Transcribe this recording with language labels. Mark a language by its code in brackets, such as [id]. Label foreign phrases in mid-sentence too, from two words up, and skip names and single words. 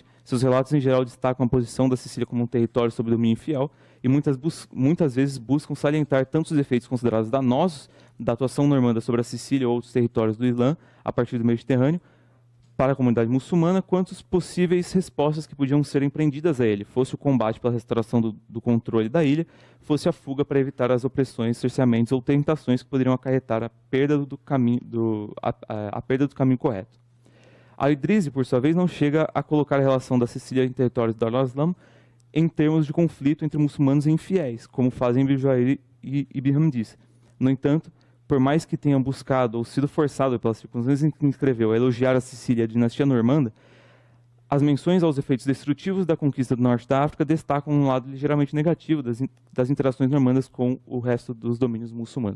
[pt] Seus relatos, em geral, destacam a posição da Sicília como um território sob domínio infiel e muitas vezes buscam salientar tanto os efeitos considerados danosos da atuação normanda sobre a Sicília ou outros territórios do Islã, a partir do Mediterrâneo, para a comunidade muçulmana, quanto as possíveis respostas que podiam ser empreendidas a ele, fosse o combate pela restauração do controle da ilha, fosse a fuga para evitar as opressões, cerceamentos ou tentações que poderiam acarretar a perda do caminho correto. Al-Idris, por sua vez, não chega a colocar a relação da Sicília em territórios do Al-Islam em termos de conflito entre muçulmanos e infiéis, como fazem Ibn Jubair e Ibn Handiz, No entanto, por mais que tenha buscado ou sido forçado pelas circunstâncias em que me escreveu a elogiar a Sicília e a dinastia normanda, as menções aos efeitos destrutivos da conquista do norte da África destacam um lado ligeiramente negativo das interações normandas com o resto dos domínios muçulmanos.